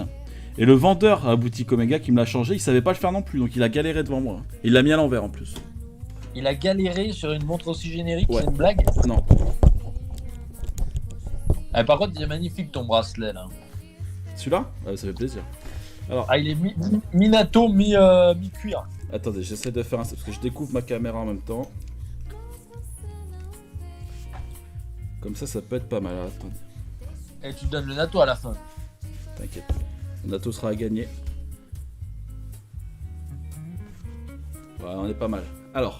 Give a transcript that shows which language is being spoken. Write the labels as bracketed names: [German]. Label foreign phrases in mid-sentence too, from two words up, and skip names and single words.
[French] Et le vendeur à la boutique Omega qui me l'a changé, il savait pas le faire non plus, donc il a galéré devant moi. Il l'a mis à l'envers en plus. Il a galéré sur une montre aussi générique, ouais. C'est une blague? Non. Ah, par contre, il est magnifique ton bracelet là. Celui-là? Ça fait plaisir. Alors, il est mi-NATO, mi-cuir. Attendez, j'essaie de faire un... parce que je découvre ma caméra en même temps. Comme ça peut être pas mal. Alors, attendez. Et tu donnes le NATO à la fin. T'inquiète. Le NATO sera à gagner. Voilà, on est pas mal. Alors.